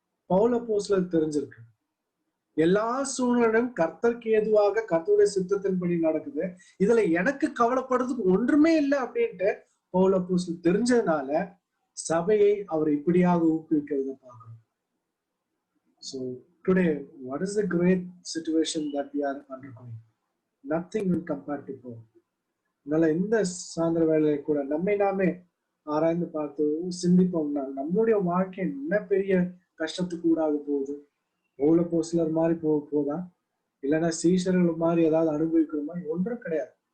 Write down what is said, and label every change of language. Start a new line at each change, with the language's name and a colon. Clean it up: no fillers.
Tamil: பவுல் அப்போஸ்தலருக்கு தெரிஞ்சிருக்கு. எல்லா சூழ்நிலையும் கர்த்தருக்கு ஏதுவாக கர்த்தருடைய சித்தத்தின்படி நடக்குது, இதுல எனக்கு கவலைப்படுறதுக்கு ஒன்றுமே இல்லை அப்படின்ட்டு பவுல் அப்போஸ்தலருக்கு தெரிஞ்சதுனால சபையை அவர் இப்படியாக ஊக்குவிக்கிறத பார்க்கிறோம்.
English: So today, what is the great situation that we are undergoing? Nothing will compare to Paul.
Tamil: அதனால இந்த சாயந்தர வேலையை கூட நம்மை நாமே ஆராய்ந்து பார்த்து சிந்திப்போம்னா நம்மளுடைய வாழ்க்கை என்ன பெரிய கஷ்டத்துக்கு கூடாக போகுது? பவுல் அப்போஸ்தலர் மாதிரி போதா, இல்லைன்னா சீஷர்கள் மாதிரி ஏதாவது அனுபவிக்கிற மாதிரி? ஒன்றும் கிடையாது.